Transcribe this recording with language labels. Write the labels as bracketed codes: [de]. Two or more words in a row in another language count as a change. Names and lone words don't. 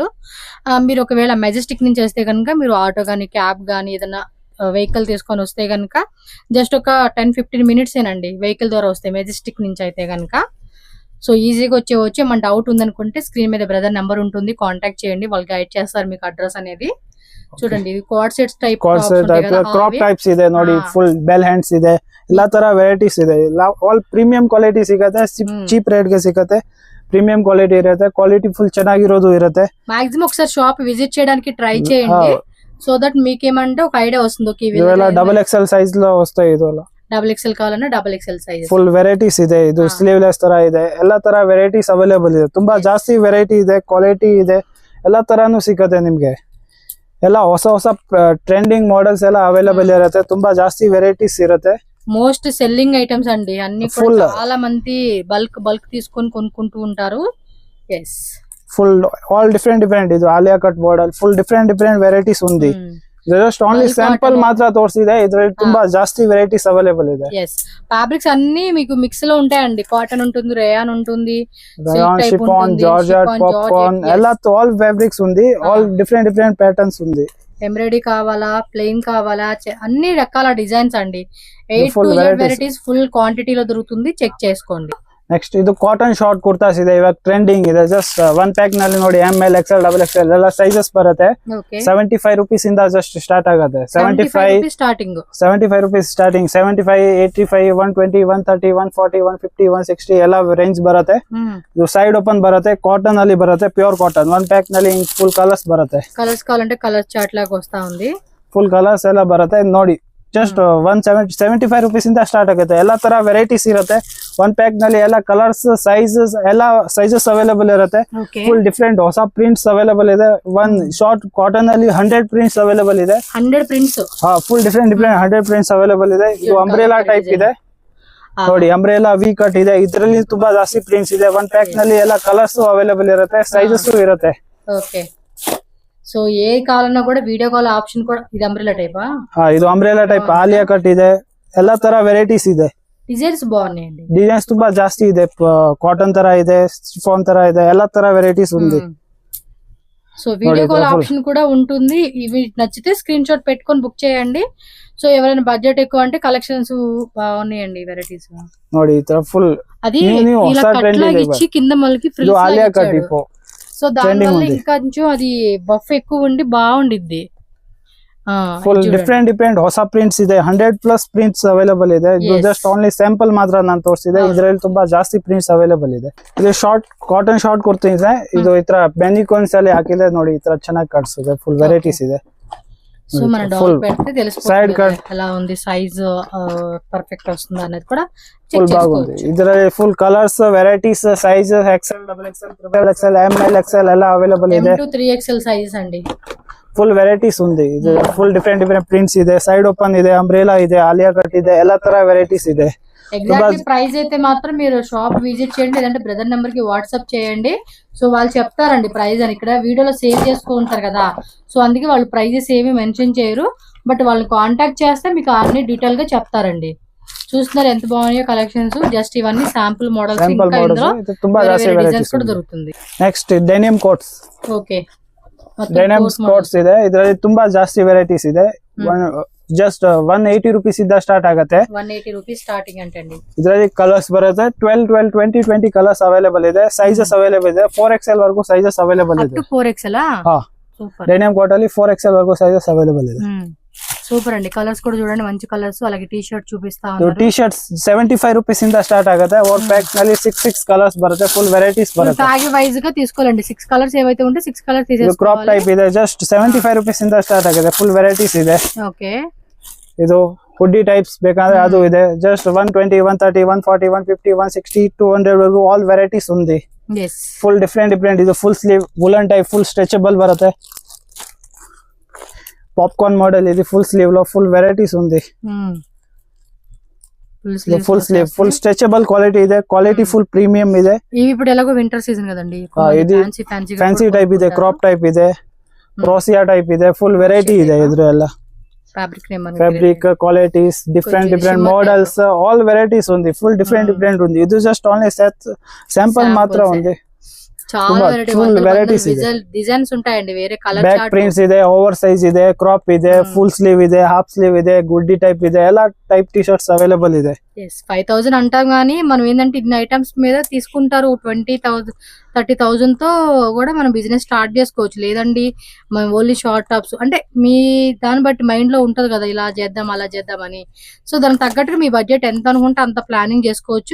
[te] మీరు ఒకవేళ మెజెస్టిక్ నుంచి వస్తే కనుక మీరు ఆటో గానీ, క్యాబ్ గానీ, ఏదైనా వెహికల్ తీసుకొని వస్తే కనుక జస్ట్ ఒక 10-15 మినిట్స్ ఏనండి వెహికల్ ద్వారా వస్తే, మెజెస్టిక్ నుంచి అయితే కనుక. సో ఈజీగా వచ్చే మన డౌట్ ఉందనుకుంటే స్క్రీన్ మీద బ్రదర్ నెంబర్ ఉంటుంది, కాంటాక్ట్ చేయండి, వాళ్ళు గైడ్ చేస్తారు మీకు అడ్రస్ అనేది. చూడండి ఇది [en] code sets type, crop types [kn] ಇದೆ ನೋಡಿ. [en] full bell hands [kn] ಇದೆ. ಎಲ್ಲಾ ತರ ವೆರೈಟೀಸ್ ಇದೆ. [en] all premium quality [kn] ಸಿಗುತ್ತೆ. [en] cheap rate [kn] ಗೆ ಸಿಗುತ್ತೆ. [en] premium quality [kn] ಇರುತ್ತೆ. [en] quality full [kn] ಚೆನ್ನಾಗಿರೋದು ಇರುತ್ತೆ. [te] మాక్సిమం ఒకసారి [en] shop visit [te] చేయడానికి ట్రై చేయండి, [en] so that [te] మీకేమంటే ఒక ఐడియా వస్తుంది. [en] double XL size [te] లో వస్తాయి. ಇದು [en] double XL [te] కావాలన్నా [en] double XL size. full varieties [kn] ಇದೆ. ಇದು ಸ್ಲೀವ್ಲೆಸ್ ತರ ಇದೆ. ಎಲ್ಲಾ ತರ [en] varieties available [kn] ಇದೆ. ತುಂಬಾ ಜಾಸ್ತಿ ವೆರೈಟಿ ಇದೆ, ಕ್ವಾಲಿಟಿ ಇದೆ, ಎಲ್ಲಾ ತರಾನು ಸಿಗುತ್ತೆ ನಿಮ್ಗೆ. ಎಲ್ಲ ಹೊಸ ಹೊಸ [en] trending models [kn] ಎಲ್ಲ ಅವೈಲೇಬಲ್ ಇರುತ್ತೆ, ತುಂಬಾ ಜಾಸ್ತಿ ವೆರೈಟೀಸ್ ಇರುತ್ತೆ. [en] most selling items [te] అండి అన్ని కూడా Full. చాలా మంది బల్క్ తీసుకొని కొనుక్కుంటూ ఉంటారు. ఎస్ [en] full all different [kn] ಇದು ಆಲಿಯಾ [en] cut model, full different varieties [kn] ఉంది. [en] just only [kn] Bulk ಸ್ಯಾಂಪಲ್ cotton. ಮಾತ್ರ ತೋರಿಸಿದೆ, ಇದ್ರಲ್ಲಿ ತುಂಬಾ ಜಾಸ್ತಿ [en] varieties available [kn] ಇದೆ. [en] yes fabrics [te] అన్ని మీకు మిక్స్ లో ఉంటాయండి. కాటన్ ఉంటుంది, రేయాన్ ఉంటుంది, రయాన్, type షిఫాన్, ఉంటుంది, జార్జెట్, chiffon, పాప్కార్న్ georgette, yes. ಎಲ್ಲ [en] all fabrics [te] ఉంది, [en] all different patterns [te] ఉంది. ఎంబ్రాయిడరీ కావాలా, ప్లెయిన్ కావాలా, అన్ని రకాల డిజైన్స్ అండి. 8 Full [en] to Z [te] varieties. [en] varieties full [te] క్వాంటిటీలో దొరుకుతుంది, చెక్ చేసుకోండి. [kn] ನೆಕ್ಸ್ಟ್ ಇದು [en] cotton short [kn] ಕುರ್ತಾಸ್ ಇದೆ, ಇವಾಗ ಟ್ರೆಂಡಿಂಗ್ ಇದೆ. [en] just one pack [kn] ನಲ್ಲಿ ನೋಡಿ ML XL XXL ಎಲ್ಲ ಸೈಜಸ್ ಬರುತ್ತೆ. [te] ఓకే [kn] 75 rupees ಇಂದ [en] just start [kn] ಆಗುತ್ತೆ. 75 [te] స్టార్టింగ్ [kn] 75 rupees ಸ್ಟಾರ್ಟಿಂಗ್, 75, 85, 120, 130, 140, 150, 160 ಎಲ್ಲ ರೇಂಜ್ ಬರುತ್ತೆ. ಇದು [en] side open [kn] ಬರುತ್ತೆ, ಕಾಟನ್ ಅಲ್ಲಿ ಬರುತ್ತೆ, [en] pure cotton. one pack [kn] ನಲ್ಲಿ [en] full colours [kn] ಬರುತ್ತೆ. [te] కలర్స్ కావాలంటే [en] colour chart [te] లాగా వస్తా ఉంది. [en] full colours [kn] ಎಲ್ಲ ಬರುತ್ತೆ ನೋಡಿ. ಜಸ್ಟ್ 175 rupees ಇಂದ ಸ್ಟಾರ್ಟ್ ಆಗುತ್ತೆ. ಎಲ್ಲ ತರ ವೆರೈಟೀಸ್ ಇರುತ್ತೆ. [en] one pack [kn] ನಲ್ಲಿ ಎಲ್ಲ ಕಲರ್ಸ್, ಸೈಜಸ್ ಎಲ್ಲ [en] sizes available [kn] ಇರುತ್ತೆ. [te] ఓకే [en] full different [kn] ಹೊಸ [en] prints available [kn] ಇದೆ. [en] one short cotton [kn] ಅಲ್ಲಿ [en] 100 prints available [kn] ಇದೆ. 100 ಪ್ರಿಂಟ್ಸ್. [en] full different 100 prints available [kn] ಇದೆ. ಇದು [en] umbrella type [kn] ಇದೆ ನೋಡಿ, [en] umbrella V cut [kn] ಇದೆ. ಇದರಲ್ಲಿ ತುಂಬಾ ಜಾಸ್ತಿ ಪ್ರಿಂಟ್ಸ್ ಇದೆ. [en] one pack [kn] ನಲ್ಲಿ ಎಲ್ಲ [en] colours available [kn] ಇರುತ್ತೆ, ಸೈಜಸ್ ಇರುತ್ತೆ. [en] okay so [te] ఏ కావాలన్నా కూడా [en] video call option [te] కూడా. ఇది అంబ్రెలా టైపా? [kn] ಇದು [en] umbrella type [kn] ಆಲಿಯಾ ಕಟ್ ಇದೆ. ಎಲ್ಲ ತರ ವೆರೈಟೀಸ್ ಇದೆ. [te] డిజైన్స్ బాగున్నాయండి. [kn] ಡಿಸೈನ್ಸ್ ತುಂಬಾ ಜಾಸ್ತಿ ಇದೆ. ಕಾಟನ್ ತರ ಇದೆ, ಶಿಫಾನ್ ತರ ಇದೆ, ಎಲ್ಲ ತರ ವೆರೈಟೀಸ್ ఉంది. [te] సో వీడియో [kn] ನೋಡಿ, [te] కాల్ full. ఆప్షన్ కూడా ఉంటుంది. ఇవి నచ్చితే [en] screen shot [te] పెట్టుకొని బుక్ చేయండి. సో ఎవరైనా బడ్జెట్ ఎక్కువ అంటే కలెక్షన్స్ బాగున్నాయండి వెరైటీస్. [kn] ನೋಡಿ ಈ ತರ ಫುಲ್ [te] అది new ఇలా [kn] ಹೊಸ [te] కట్ trend లాగా [kn] ಇದೆ [te] ఇచ్చి కింద మళ్ళీ [kn] ಇದು [te] ఫ్రిల్స్ [kn] ಆಲಿಯಾ [te] లాగా [kn] ಕಟ್ [te] ఇచ్చాడు. [kn] ಟಿಪು. [te] సో దాని trending వల్ల ఉంది. ఇంకా కొంచెం అది బఫ్ ఎక్కువ ఉండి బాగుండిద్ది. [en] full different [kn] ಹೊಸ ಪ್ರಿಂಟ್ಸ್ ಇದೆ. 100+ [en] prints available [kn] ಇದೆ. ಇದು Yes. [en] just only sample [kn] ಮಾತ್ರ ನಾನು ತೋರಿಸಿದೆ. ಹೌದು. ಇದರಲ್ಲಿ ತುಂಬಾ ಜಾಸ್ತಿ [en] prints available [kn] ಇದೆ. ಇದು [en] short cotton short kurta [kn] ಇದೆ. ಇದು ಈ ತರ ಬೆನಿಕೋನ್ಸ್ ಅಲ್ಲಿ ಹಾಕಿದೆ ನೋಡಿ, ಈ ತರ ಚೆನ್ನಾಗಿ ಕಾಣಿಸುತ್ತೆ. [en] full varieties [kn] ಇದೆ. [te] సో మన Full డాల్ పెడితే side తెలిసిపోతుంది cut. ఎలా ఉంది, [en] size perfect [te] వస్తుందా అనేది కూడా [kn] ಫುಲ್ [te] చెక్ ಬಾಗುಂది. చేసుకోవచ్చు. [kn] ಇದರಲ್ಲಿ [en] full colours, [kn] ವೆರೈಟೀಸ್, ಸೈಜಸ್ XL, XXL, XXL, ML XL ಎಲ್ಲ ಅವೈಲೇಬಲ್ ಇದೆ. [te] M to 3XL సైజెస్ అండి. [en] full varieties [kn] ఉంది. ಇದು [en] full different prints [kn] ಇದೆ. [en] side open [kn] ಇದೆ, ಅಂಬ್ರೆಲಾ ಇದೆ, ಆಲಿಯಾ ಕಟ್ ಇದೆ, ಎಲ್ಲ ತರ ವೆರೈಟೀಸ್ ಇದೆ. [en] exactly price [te] అయితే మాత్రం మీరు [en] shop visit [te] చేయండి, లేదంటే [en] brother number [te] కి వాట్సాప్ చేయండి. సో వాళ్ళు చెప్తారండి ప్రైస్ అని. ఇక్కడ వీడియోలో సేవ్ చేసుకుంటారు కదా, సో అందుకే వాళ్ళు ప్రైజెస్ ఏమి మెన్షన్ చేయరు. బట్ వాళ్ళని కాంటాక్ట్ చేస్తే మీకు అన్ని డీటెయిల్ గా చెప్తారండి. చూస్తున్నారు ఎంత బాగున్నాయో కలెక్షన్స్. జస్ట్ ఇవన్నీ [en] sample models. [te] Sample ఇంకా models. ఇందులో [kn] ఇది ತುಂಬಾ [te] వేరే [kn] ಜಾಸ್ತಿ [te] వేరే [kn] varieties [te] డిజైన్స్ కూడా ఉంది. దొరుకుతుంది. [kn] ನೆಕ್ಸ್ಟ್ ಡೆನಿಮ್ ಕೋಟ್ಸ್. [te] ఓకే [kn] ಡೈನಮ್ ಕೋಟ್ಸ್ ಇದೆ. ಇದರಲ್ಲಿ ತುಂಬಾ ಜಾಸ್ತಿ ವೆರೈಟೀಸ್ ಇದೆ. ಜಸ್ಟ್ 180 rupees ಇಂದ ಸ್ಟಾರ್ಟ್ ಆಗುತ್ತೆ. [te] 180 రూపీస్ స్టార్టింగ్ అంటండి. [kn] ಇದರಲ್ಲಿ ಕಲರ್ಸ್ ಬರುತ್ತೆ. 12, 20 [en] colours available [kn] ಇದೆ. [en] sizes available [kn] ಇದೆ. 4XL ವರೆಗೂ [en] sizes available [te] అప్ [kn] ಇದೆ. [te] టు 4XL. [kn] ಹಾ, [te] సూపర్ [en] denim coat [kn] ಅಲ್ಲಿ 4XL ವರೆಗೂ [en] sizes available [kn] ಇದೆ. [te] సూపర్ అండి. కలర్స్ కూడా చూడండి, మంచి కలర్స్. అలాగే [en] T shirt [te] చూపిస్తా [kn] ಇದು [te] ఉన్నారు. [en] T shirts [kn] 75 rupees ಇಂದ ಸ್ಟಾರ್ಟ್ ಆಗುತ್ತೆ. [en] one pack [kn] ನಲ್ಲಿ 6 ಕಲರ್ಸ್ ಬರುತ್ತೆ. [en] full varieties [kn] ಬರುತ್ತೆ. [en] tag wise [te] గా తీసుకోవాలండి. 6 కలర్స్ ఏవైతే ఉంటే 6 కలర్స్ [kn] ಇದು ಕ್ರಾಪ್ [te] తీసేసుకోవాలి. [kn] ಟೈಪ್ ಇದೆ. ಜಸ್ಟ್ 75 rupees ಇಂದ ಸ್ಟಾರ್ಟ್ ಆಗುತ್ತೆ. [en] full varieties [kn] ಇದೆ. [te] ఓకే [kn] ಇದು [en] hoodie types [kn] ಬೇಕಂದ್ರೆ ಅದು ಇದೆ. ಜಸ್ಟ್ 120, 130, 140, 150, 160, 200 ವರೆಗೂ [en] all varieties [kn] ఉంది. [te] ఎస్ [en] full different [kn] ಇದು [en] full sleeve woollen type, full stretchable [kn] ಬರುತ್ತೆ. [en] popcorn model [te] ఇది [en] full sleeve [te] లో [en] full varieties [te] ఉంది. [en] full sleeve, full stretchable quality [te] ಇದೆ. [en] quality full premium [te] ಇದೆ. ఇవి ఇప్పుడు ఎలాగో [en] winter season [te] కదండి, [kn] ఇది [en] fancy type [kn] ಇದೆ, [en] crop type [kn] ಇದೆ, [en] crochet type [kn] ಇದೆ. [en] full variety [kn] ಇದೆ ಇದ್ರೆಲ್ಲ. [en] fabric qualities different models, all varieties [kn] ఉంది. [en] full different [te] ఉంది. ఇది [en] just only sample [te] మాత్రం ఉంది. చాలా [en] full varieties ಇದೆ. [te] డిజైన్స్ ఉంటాయండి, వేరే కలర్ [kn] ಬ್ಯಾಕ್ [te] చార్ట్. [kn] ಪ್ರಿಂಟ್ಸ್ ಇದೆ, [en] over size [kn] ಇದೆ, ಕ್ರಾಪ್ ಇದೆ, [en] full sleeve [kn] ಇದೆ, [en] half sleeve [kn] ಇದೆ, [en] hoodie type [kn] ಇದೆ, ಎಲ್ಲ [en] type T shirts available [kn] ಇದೆ. [te] 5000 అంటాం కానీ మనం ఏంటంటే ఇన్ని ఐటమ్స్ మీద తీసుకుంటారు. 20,000 30,000 తో కూడా మనం [en] business start [te] చేసుకోవచ్చు. లేదండి మనం [en] only short tops [te] అంటే మీ దాన్ని బట్టి మైండ్ లో ఉంటది కదా, ఇలా చేద్దాం అలా చేద్దాం అని. సో దానికి తగ్గట్టుగా మీ బడ్జెట్ ఎంత అనుకుంటే అంత ప్లానింగ్ చేసుకోవచ్చు.